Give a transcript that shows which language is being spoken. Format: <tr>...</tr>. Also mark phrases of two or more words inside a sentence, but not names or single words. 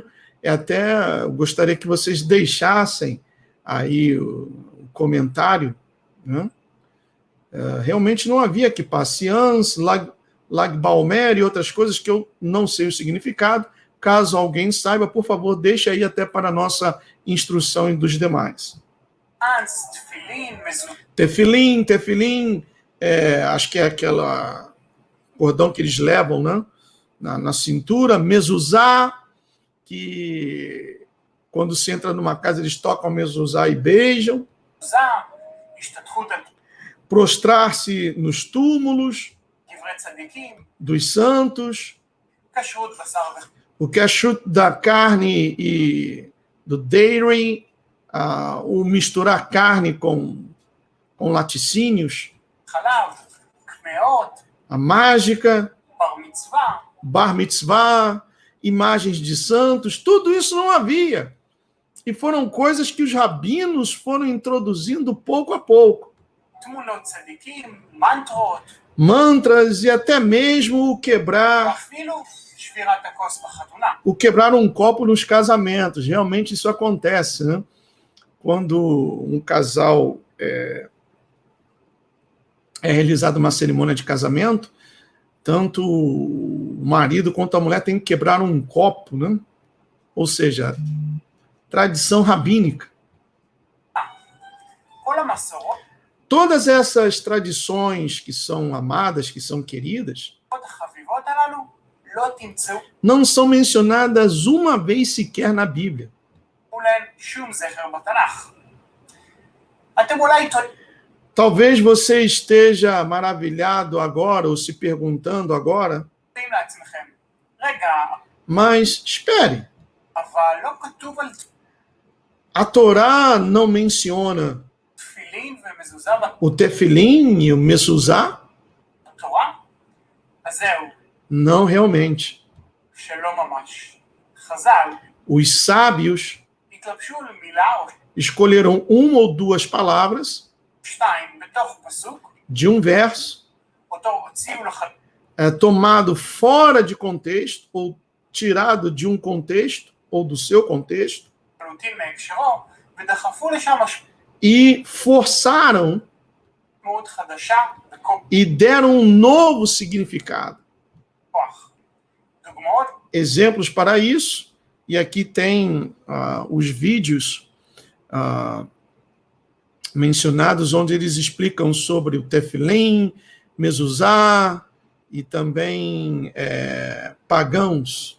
<pt>Até gostaria que vocês deixassem aí o comentário, né? Realmente não havia Kippah, Siãs, Lag Baomer e outras coisas que eu não sei o significado. Caso alguém saiba, por favor, deixe aí até para a nossa instrução e dos demais.</pt> <he>אנס, תפילין, מזוזה,</he> <pt>Tefilim, acho que é aquela cordão que eles levam, né? na cintura, mezuzá, que quando se entra numa casa eles tocam mezuzá e beijam,</pt> <he>השתתחות על</he> <pt>prostrar-se nos túmulos</pt> <he>קברי צדיקים,</he> <pt>dos santos,</pt> <he>כשרות בשר וחלב.</he> <pt>o kashrut da carne e do dairy, o misturar carne com laticínios,</pt> <he>חלב, קמעות,</he> <pt>a mágica,</pt> <he>בר מצווה,</he> <pt>bar mitzvah, imagens de santos, tudo isso não havia. E foram coisas que os rabinos foram introduzindo pouco a pouco.</pt> <he>תמונות צדיקים, מנטרות,</he> <pt>Mantras e até mesmo</pt> <he>ואפילו שבירת הכוס בחתונה.</he> <pt>quebrar um copo nos casamentos. Realmente isso acontece, né? Quando um casal é realizada uma cerimônia de casamento, tanto o marido quanto a mulher tem que quebrar um copo, né? Ou seja, tradição rabínica.</pt> <he>כל המסורות</he> <pt>Todas essas tradições que são amadas, que são queridas,</pt> <he>החביבות הללו לא תמצאו</he> <pt>não são mencionadas uma vez sequer na Bíblia.</pt> <he>להן שום זכר בתנ"ך. אתם אולי</he> <pt>Talvez você esteja maravilhado agora, ou se perguntando agora,</pt> <he>תוהים לעצמכם, רגע,</he> <pt>mas espere,</pt> <he>אבל לא כתוב על</he> <pt>a Torá não menciona</pt> <he>תפילין ומזוזה</he> <pt>o tefilim e o mezuzá?</pt> <he>בתורה? אז זהו,</he> <pt>Não realmente.</pt> <he>שלא ממש. חז"ל</he> <pt>Os sábios</pt> <he>התלבשו על מילה או</he> <pt>escolheram uma ou duas palavras</pt> <he>שתיים בתוך פסוק,</he> <pt>de um verso,</pt> <he>אותו הוציאו</he> <pt>tomado fora de contexto, ou tirado de um contexto, ou do seu contexto,</pt> <he>לחלוטין מהקשרו, ודחפו לשם</he> <pt>e forçaram</pt> <he>משמעות חדשה בכוח.</he> <pt>e deram um novo significado.</pt> <he>דוגמאות,</he> <pt>Exemplos para isso, e aqui tem os vídeos mencionados, onde eles explicam sobre o tefilim, mezuzá, e também pagãos.</pt>